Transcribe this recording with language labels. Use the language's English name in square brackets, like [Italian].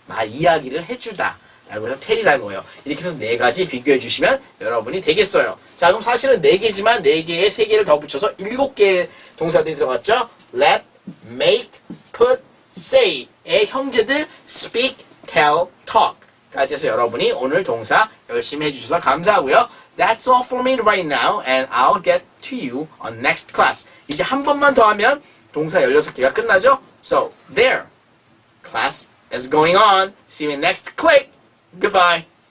[Korean] 이야기를 해주다 라고 해서 tell이라는 거예요. 이렇게 해서 네 가지 비교해 주시면 여러분이 되겠어요. 자, 그럼 사실은 4개지만 4개에 3개를 더 붙여서 7개의 동사들이 들어갔죠. let, make, put, say의 형제들 speak, tell, talk 까지 해서 여러분이 오늘 동사 열심히 해주셔서 감사하고요. [English] That's all for me right now and I'll get to you on next class. [Korean] 이제 한 번만 더 하면 동사 16개가 끝나죠? [English] So, there. Class is going on. See you in next click. Goodbye.